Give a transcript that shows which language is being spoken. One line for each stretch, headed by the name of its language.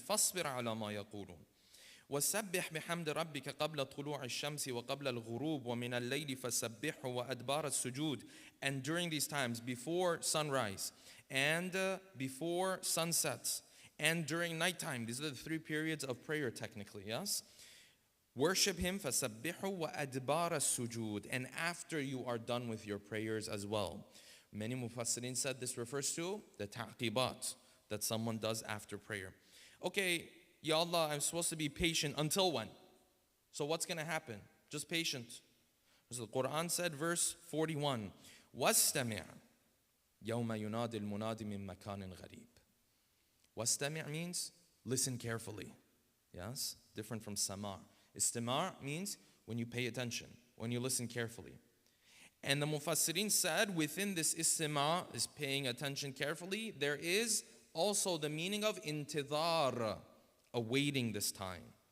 Arabic: فَاصْبِرْ عَلَى مَا يَقُولُونَ. وَسَبِّحْ بِحَمْدِ رَبِّكَ قَبْلَ طُلُوعِ الشَّمْسِ وَقَبْلَ الْغُرُوبِ وَمِنَ اللَّيْلِ فَسَبِّحْهُ وَأَدْبَارَ السُّجُودِ.
English: And during these times, before sunrise, and before sunset, and during nighttime, these are the 3 periods of prayer technically, yes? Worship Him,
Arabic: فَسَبِّحْهُ وَأَدْبَارَ السُّجُودِ.
English: And after you are done with your prayers as well. Many mufassirin said this refers to the ta'qibat that someone does after prayer. Okay, Ya Allah, I'm supposed to be patient until when? So what's going to happen? Just patient. So the Quran said, verse 41,
Arabic: وَاسْتَمِعْ يَوْمَ يُنَادِ الْمُنَادِ مِن مَكَانٍ غَرِيبٍ.
English: وَاسْتَمِعْ means listen carefully. Yes? Different from sama'. Istima' means when you pay attention, when you listen carefully. And the Mufassirin said within this istima', is paying attention carefully, there is also the meaning of intidhar, awaiting this time.